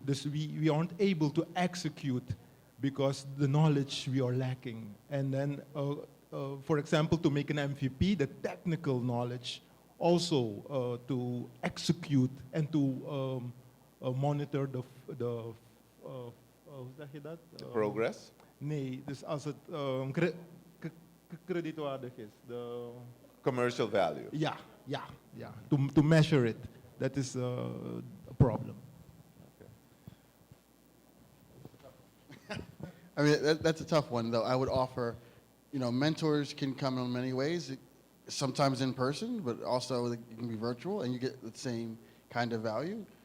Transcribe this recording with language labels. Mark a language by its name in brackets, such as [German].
[English] We aren't able to execute because the knowledge we are lacking. And then, for example, to make an MVP, the technical knowledge, also to execute and to monitor [Dutch] hoe zeg je dat? [English] The progress? [Dutch] Nee, dus als het kredietwaardig is. [English] Commercial value. [Dutch] Ja. [English] To measure it, that is a problem. I mean, that's a tough one, though. I would offer, mentors can come in many ways, sometimes in person, but also it can be virtual, and you get the same kind of value.